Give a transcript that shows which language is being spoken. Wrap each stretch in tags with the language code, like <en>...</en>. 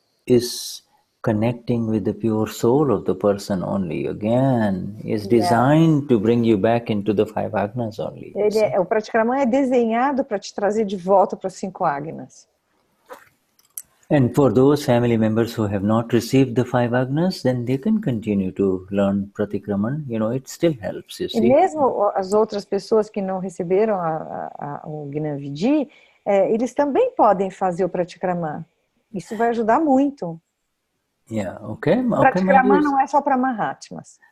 <en>is connecting with the pure soul of the person only. Again, is designed to bring you back into the 5 Agnas only.</en> <pt>O Pratikraman é desenhado para te trazer de volta para as 5 Agnas.</pt> <en>And for those family members who have not received the 5 Agnas, then they can continue to learn Pratikraman. It still helps, you see.</en> <pt>E mesmo as outras pessoas que não receberam o Gnan Vidhi, eles também podem fazer o Pratikraman. Isso vai ajudar muito.</pt> <en>Yeah, okay.</en> <pt>O Pratikraman não é só para Mahatmas.</pt>